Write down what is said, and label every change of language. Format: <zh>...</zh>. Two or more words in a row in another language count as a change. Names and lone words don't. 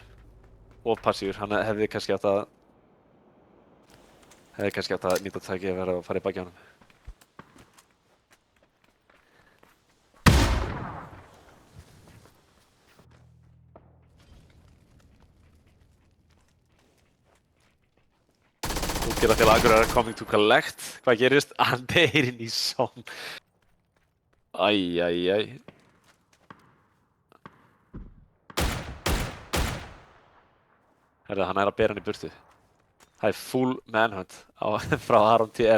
<is>Of passífur, hann hefði kannski átt að nýta tæki að vera að fara í baki á honum. Útgerðarfélag Akureyrar</is> <en>coming to collect.</en> <is>Hvað gerist? Hann deyr inn í sóng. Æ. Herðu, hann er að bera hann í burtu. Það er</is> <en>full manhunt</en> <is>frá Aron TR.</is>